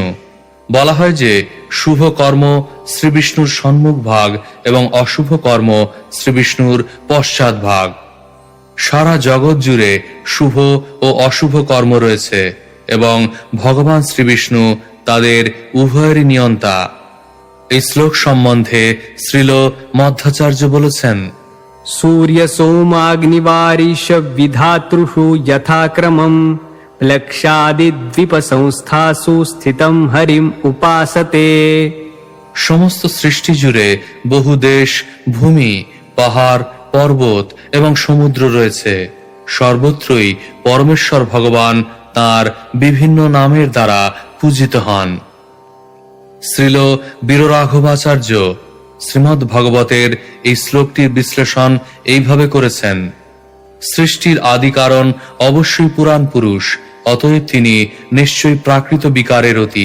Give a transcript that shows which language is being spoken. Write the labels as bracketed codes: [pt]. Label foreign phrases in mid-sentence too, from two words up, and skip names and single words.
[bn] বলা হয় যে শুভ কর্ম শ্রীবিষ্ণুর সম্মুখ ভাগ এবং অশুভ কর্ম শ্রীবিষ্ণুর পশ্চাৎ ভাগ। সারা জগৎ জুড়ে শুভ ও অশুভ কর্ম রয়েছে এবং ভগবান শ্রীবিষ্ণু তাদের উভয়েরই নিয়ন্তা। এই শ্লোক সম্বন্ধে শ্রীল মধ্বাচার্য বলেছেন, [sa] सूर्य सोमाग्निवारिश विधातृषु यथाक्रमं लक्षादिद्वीप संस्थासु स्थितं हरिम उपासते। [bn] সমস্ত সৃষ্টি জুড়ে বহু দেশ, ভূমি, পাহাড়, পর্বত এবং সমুদ্র রয়েছে। সর্বত্রই পরমেশ্বর ভগবান তাঁর বিভিন্ন নামের দ্বারা পূজিত হন। শ্রীল বীররাঘবাচার্য শ্রীমদ্ ভাগবতের এই শ্লোকটির বিশ্লেষণ এইভাবে করেছেন: সৃষ্টির আদি কারণ অবশ্যই পুরাণ পুরুষ, অতএব তিনি নিশ্চয়ই প্রাকৃত বিকারের অতীত।